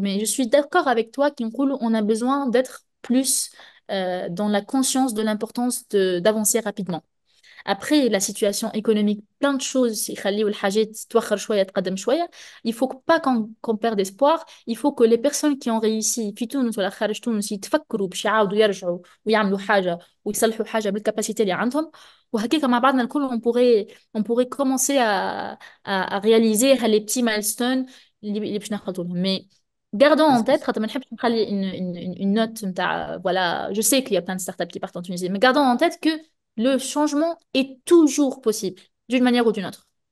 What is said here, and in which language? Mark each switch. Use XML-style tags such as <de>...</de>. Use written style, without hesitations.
<fr>Mais je suis d'accord avec toi qu'on a besoin d'être plus dans la conscience de l'importance d'avancer rapidement. Après, la situation économique, plein de choses,</fr> <ar>يخليوا الحاجات تتوخر شوية تقدم شوية.</ar> <fr>Il faut pas qu'on perde espoir. Il faut que les personnes qui ont réussi</fr> <ar>في تونس ولا خارج تونس يتفكروا باش يعاودوا يرجعوا ويعملوا حاجة ويصلحوا حاجة بالكاباسيتي اللي عندهم. وهكذا مع بعضنا الكل</ar> <fr>on pourrait commencer à réaliser les petits milestones</fr> <ar>اللي باش نخلطوا لهم.</ar> <fr>Mais gardons en tête,</fr> <ar>خاطر ما نحبش نخلي</ar> <fr>une note نتاع voilà, je sais qu'il y a plein de startups qui partent en Tunisie, mais gardons en tête que le changement est toujours possible, d'une manière ou d'une autre.</fr>